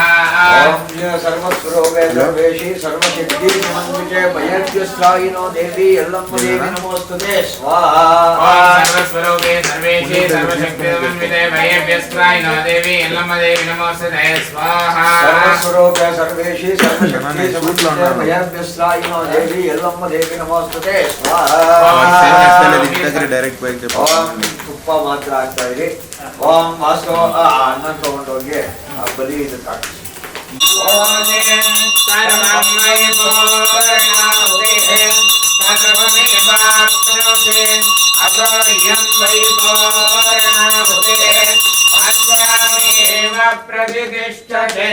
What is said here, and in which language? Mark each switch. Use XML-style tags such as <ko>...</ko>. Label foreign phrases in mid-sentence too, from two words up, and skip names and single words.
<sa>ओम सर्वस्वरूपे सर्वेशी सर्वशक्ति समन्विते भयव्यस्त्रायिनो देवी यल्लम्म देवी नमोस्तुते स्वाहा सर्वस्वरूपे सर्वेशे सर्वशक्ति समन्विते भयव्यस्त्रायिनो देवी यल्लम्म देवी नमोस्तुते स्वाहा सर्वस्वरूपे सर्वेशी सर्वशक्ति समन्विते भयव्यस्त्रायिनो देवी यल्लम्म देवी नमोस्तुते स्वाहा</sa> <en>direct bike</en> <kn>ಓಂ ತುಪ್ಪ ಮಾತ್ರ ಆಗ್ತಾ ಇದೆ ಓಂ ವಾಸು ಅನ್ನ ತಗೊಂಡೋಗಿ ಆ ಬಲಿ ಇದು ಕಾಟಿ</kn> <sa>ಓಂ ಸರ್ವಮಯ ಪೂರ್ಣಾಹುತೆ ಸರ್ವಮೇವಾಪ್ನೋತಿ ಅಸೋಯಂ ವೈ ಪೂರ್ಣಾಹುತೆ ಪಂಚಮೇವ ಪ್ರತಿಷ್ಠತೆ</sa>